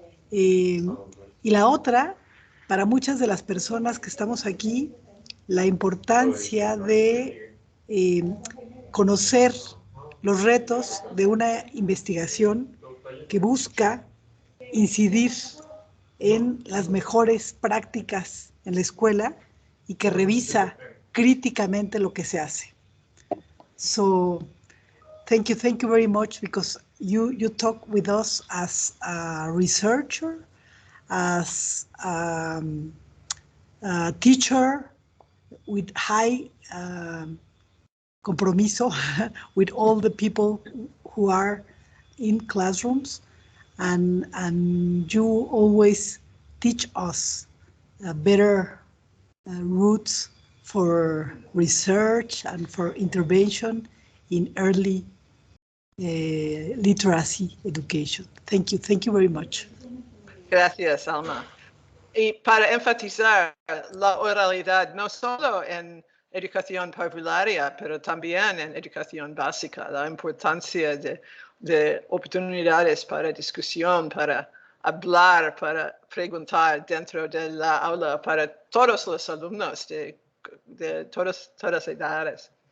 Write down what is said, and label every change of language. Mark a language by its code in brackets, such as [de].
[es] Y la otra, para muchas de las personas que estamos aquí, la importancia de conocer los retos de una investigación que busca incidir en las mejores prácticas en la escuela y que revisa críticamente lo que se hace. [en] So, thank you very much, because you talk with us as a researcher, as a teacher with high compromiso with all the people who are in classrooms, and you always teach us better roots for research and for intervention in early literacy education. Thank you very much. [es] Gracias, Alma. Y para enfatizar la oralidad, no solo en educación parvularia, pero también en educación básica, la importancia de oportunidades para discusión, para hablar, para preguntar dentro de la aula para todos los alumnos de todas edades.